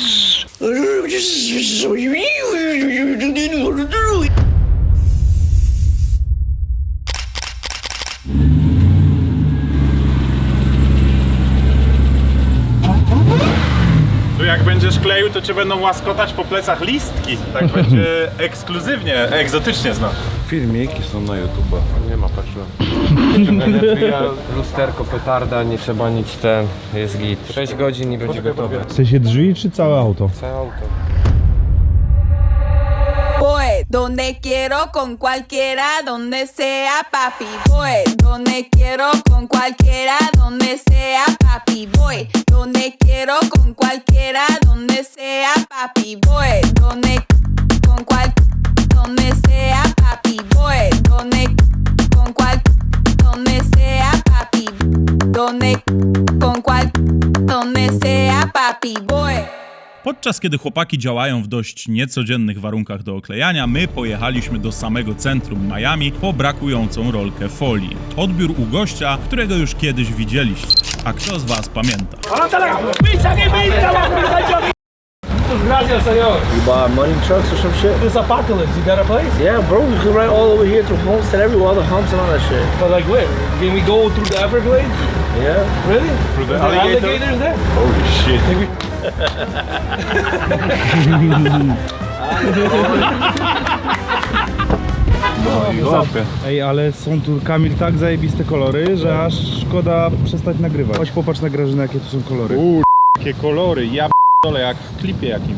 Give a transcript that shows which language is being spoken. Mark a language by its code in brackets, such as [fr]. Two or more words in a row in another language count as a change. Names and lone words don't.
[pl] Tu jak będziesz kleił, to cię będą łaskotać po plecach listki. Tak będzie ekskluzywnie, egzotycznie znasz. Filmiki są na YouTube. Nie ma, patrzyłem. Lusterko, petarda, nie trzeba nic jest git. 6 godzin i będzie gotowe. W sensie drzwi czy całe auto? Całe auto. [es] Voy donde quiero con cualquiera, donde sea papi. Voy donde quiero con cualquiera, donde sea papi. Voy donde quiero con cualquiera, donde sea papi. Voy donde sea papi. Voy donde sea papi. Donde sea papi. Voy. [pl] Podczas kiedy chłopaki działają w dość niecodziennych warunkach do oklejania, my pojechaliśmy do samego centrum Miami po brakującą rolkę folii. Odbiór u gościa, którego już kiedyś widzieliście. A kto z was pamięta? [es] Gracias, señor. [en] You buy money trucks or some shit? This apocalypse, you got a place? Yeah, bro, you can ride all over here to Homestead, everywhere, all the humps and all that shit. But like, wait, can we go through the Everglades? Yeah. Really? Through the Is there alligator? alligators there? Holy shit. [pl] Ej, ale są tu, Kamil, tak zajebiste kolory, że aż szkoda przestać nagrywać. Chodź popatrz na Grażynę, jakie tu są kolory. Jakie kolory, ja p***dolę jak w klipie jakimś.